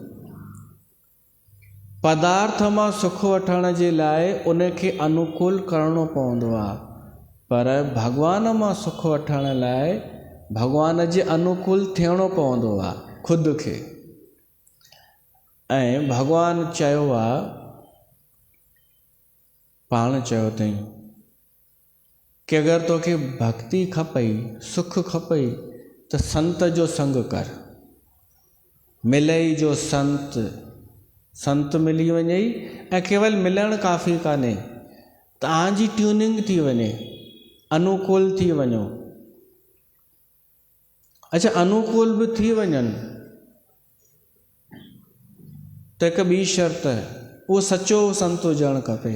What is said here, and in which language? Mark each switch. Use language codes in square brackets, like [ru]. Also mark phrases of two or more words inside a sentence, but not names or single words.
[sd] पदार्थ मां सुख वठण जे लाइ उनखे अनुकूल करिणो पवंदो आहे, पर भॻवान मां सुख वठण लाइ भॻवान जे अनुकूल थियणो पवंदो आहे ख़ुदि खे। ऐं भॻवानु चयो आहे, पाण चयो अथई कि अगरि तोखे भक्ति खपई, सुख खपई, त संत जो संग कर। मिलई जो संत, संत मिली वञई, ऐं केवल मिलणु काफ़ी कान्हे, तव्हांजी ट्यूनिंग थी वञे, अनुकूल थी वञो। अच्छा, अनुकूल बि थी वञनि त हिकु ॿी शर्त, उहो सचो संत हुजणु खपे।